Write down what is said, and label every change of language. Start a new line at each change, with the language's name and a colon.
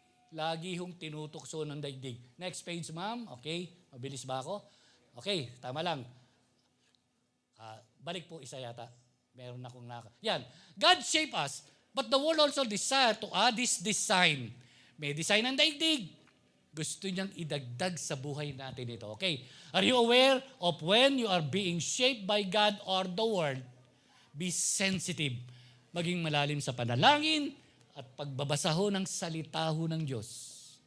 Filipino: Lagi hong tinutukso ng daigdig. Next page, ma'am. Okay, mabilis ba ako? Okay, tama lang. Balik po isa yata. Meron akong Yan.
English: God shape us, but the world also desire to add this design.
Filipino: May design ng daigdig. Gusto niyang idagdag sa buhay natin ito.
English: Okay. Are you aware of when you are being shaped by God or the world? Be sensitive.
Filipino: Maging malalim sa panalangin at pagbabasa ho ng salita ho ng Diyos.